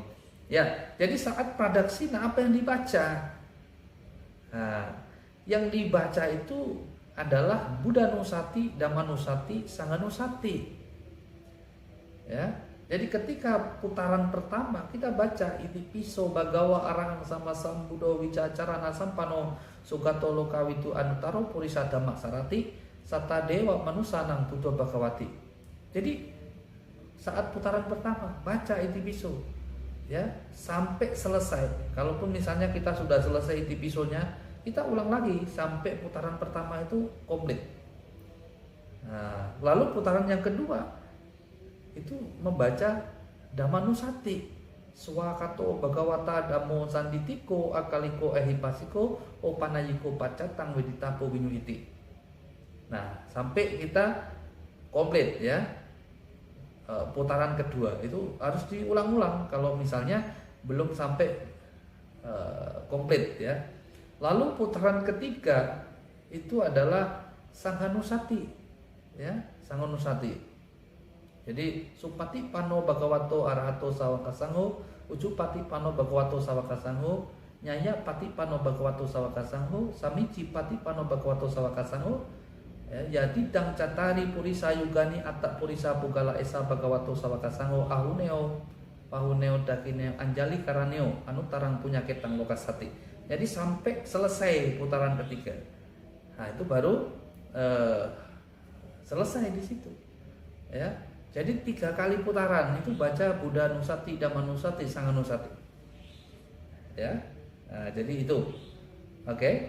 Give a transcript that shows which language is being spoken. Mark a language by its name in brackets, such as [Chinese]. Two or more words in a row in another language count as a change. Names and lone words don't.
[Indonesian] Ya, jadi saat pradaksina apa yang dibaca? Nah, yang dibaca itu adalah [Pali] Buddha Nusati, Dhamma Nusati, Sangha Nusati. [Indonesian] Ya. Jadi ketika putaran pertama kita baca [Pali] Itipiso Bhagawa Arahang Sama Sambuddha Wicacarana Sampano Sugato Lokawitu Anutaro Purisa Dhamma Sarati Sata Dewa Manusanang Buddha Bhagawati. [Indonesian] Jadi saat putaran pertama baca Itipiso ya sampai selesai. Kalaupun misalnya kita sudah selesai Itipisonya, kita ulang lagi sampai putaran pertama itu komplit. Nah, lalu putaran yang kedua itu membaca [Pali] Dhamma Nusati, Swakato Bhagawata Dhammo Sanditiko Akaliko Ehipasiko Opanayiko Pacatang Weditapo Winyuhiti. [Indonesian] Nah, sampai kita komplit ya. Putaran kedua itu harus diulang-ulang kalau misalnya belum sampai komplit ya. Lalu putaran ketiga itu adalah [Pali] Sangha Nusati [Indonesian] ya, [Pali] Sangha Nusati. Jadi Supati Pano Bhagavato Arahato Sawaka Sangho, Ujupati Pano Bhagavato Sawaka Sangho, Nyaya Pati Pano Bhagavato Sawaka Sangho, Samici Pati Pano Bhagavato Sawaka Sangho, Yati Dang Catari Purisa Yugani Atak Purisa Pugala Esa Bhagavato Sawaka Sangho, Ahuneo Pahuneo Dakineo Anjali Karaneo Anutarang Punya Ketang Lokasati. [Indonesian] Jadi sampai selesai putaran ketiga. Nah, itu baru selesai di situ. Ya. Jadi 3 kali putaran itu baca [Pali] Buddha Nusati, Dhamma Nusati, Sangha Nusati. [Indonesian] Ya. Nah, jadi itu. Oke.